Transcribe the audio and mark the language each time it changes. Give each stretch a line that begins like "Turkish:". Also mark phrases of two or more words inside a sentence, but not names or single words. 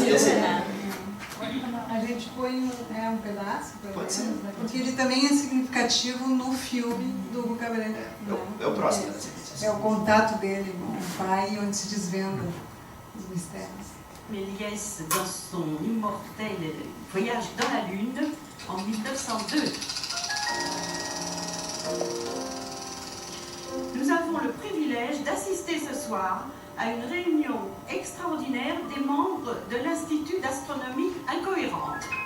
Portuguese: desenho. né? A gente põe um pedaço, pelo Pode menos, ser. né? Porque ele também é significativo no filme do Hugo Cabret. É o próximo, né? É o contato dele com o pai, onde se desvenda os mistérios.
French: Méliès, dans son immortel Voyage dans la Lune, en 1902. Nous avons le privilège d'assister ce soir à une réunion extraordinaire des membres de l'Institut d'astronomie incohérente.